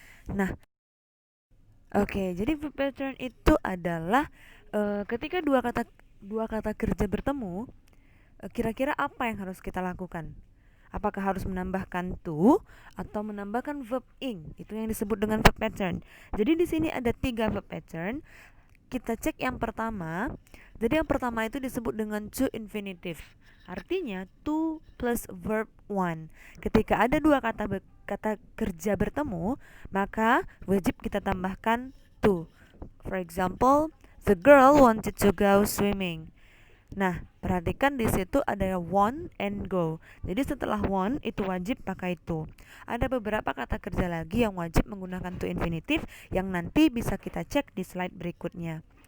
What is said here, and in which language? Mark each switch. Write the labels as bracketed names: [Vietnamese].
[Indonesian] Nah, oke, jadi verb pattern itu adalah ketika dua kata kerja bertemu, kira-kira apa yang harus kita lakukan? Apakah harus menambahkan to atau menambahkan verb ing? Itu yang disebut dengan verb pattern. Jadi di sini ada 3 verb pattern. Kita cek yang pertama. Jadi yang pertama itu disebut dengan to infinitive. Artinya to plus verb one. Ketika ada kata kerja bertemu, maka wajib kita tambahkan to. [English] For example, the girl wanted to go swimming. [Indonesian] Nah, perhatikan di situ ada want and go. Jadi setelah want itu wajib pakai to. Ada beberapa kata kerja lagi yang wajib menggunakan to infinitive yang nanti bisa kita cek di slide berikutnya.